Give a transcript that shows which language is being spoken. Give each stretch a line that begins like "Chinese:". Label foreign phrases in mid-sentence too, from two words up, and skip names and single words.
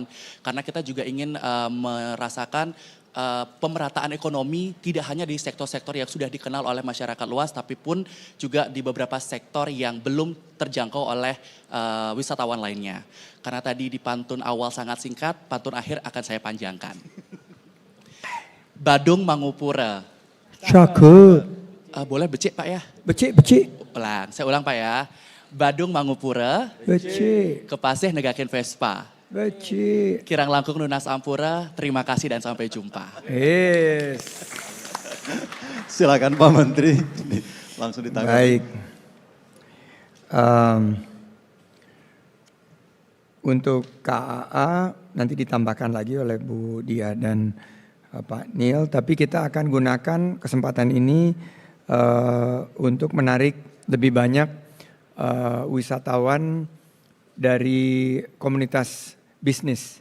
Indonesian: Karena kita juga ingin merasakan pemerataan ekonomi tidak hanya di sektor-sektor yang sudah dikenal oleh masyarakat luas, tapi pun juga di beberapa sektor yang belum terjangkau oleh wisatawan lainnya. Karena tadi di pantun awal sangat singkat, pantun akhir akan saya panjangkan. Badung Mangupura. Cakep. Boleh becik Pak ya? Becik. Saya ulang Pak ya. Badung Mangupura. Becik.
Balinese: Kepasih negakin Vespa. Becik. Kirang langkung lunas ampura,
Indonesian: terima kasih dan sampai jumpa. Yes. Silakan Pak Menteri, langsung ditanggapi. Baik. Untuk KAA nanti ditambahkan lagi oleh Bu Dia dan Pak Neil, tapi kita akan gunakan kesempatan ini untuk menarik lebih banyak wisatawan dari komunitas bisnis.